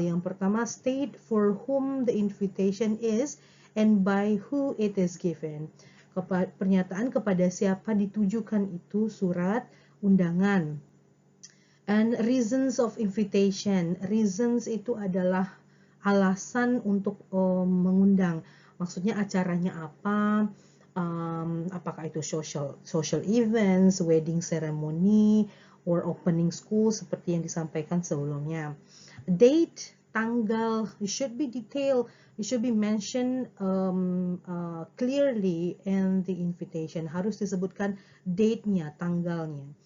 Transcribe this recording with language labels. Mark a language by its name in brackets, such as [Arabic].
[Indonesian] Yang pertama, [English] state for whom the invitation is and by who it is given. [Indonesian] Pernyataan kepada siapa ditujukan itu surat undangan. [English] And reasons of invitation. [Indonesian] Reasons itu adalah alasan untuk mengundang. Maksudnya acaranya apa? Apakah itu social events, wedding ceremony, or opening school seperti yang disampaikan sebelumnya. [English] Date, tanggal, it should be detailed. It should be mentioned clearly in the invitation. [Indonesian] Harus disebutkan date-nya, tanggalnya.